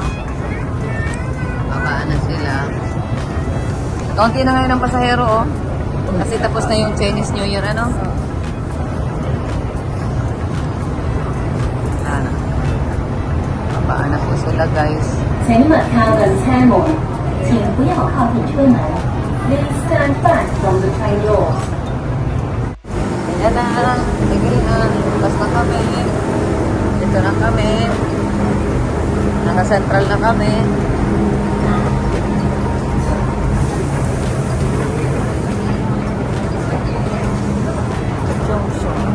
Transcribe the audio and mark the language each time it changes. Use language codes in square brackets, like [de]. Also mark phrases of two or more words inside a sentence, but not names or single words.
[tl] Babaan na sila. Kaunti na ngayon ang pasahero, oh. Kasi tapos na yung Chinese New Year, ano? Ano? Babaan na po sila, guys. [zh] 请你们看门开门，请不要靠近车门。 [en] Please stand back from the train doors. [tl] Yan na, tigil na. Bukas na kami. Dito na kami. Naka Central na kami. Junction.